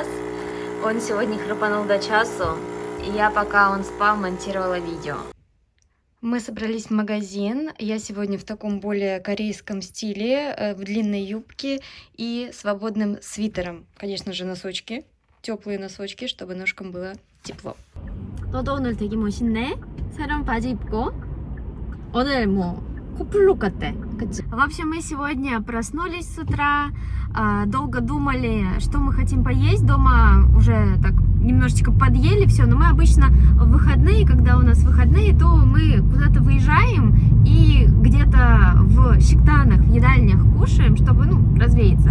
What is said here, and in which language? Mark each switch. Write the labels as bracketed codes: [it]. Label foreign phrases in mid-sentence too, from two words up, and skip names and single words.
[ru] Он сегодня храпанул до часу. И я, пока он спал, монтировала видео. Мы собрались в магазин. Я сегодня в таком более корейском стиле, в длинной юбке и свободным свитером. Конечно же, носочки. Теплые носочки, чтобы ножкам было тепло. [ko] 너도 오늘 되게 멋있네. 새로운 바지 입고. 오늘 뭐 코플룩 같아. 그치? [ru] В общем, мы сегодня проснулись с утра, долго думали, что мы хотим поесть. Дома уже так немножечко подъели все, но мы обычно в выходные, когда у нас выходные, то мы куда-то выезжаем и где-то в щектанах, в едальнях кушаем, чтобы, развеяться.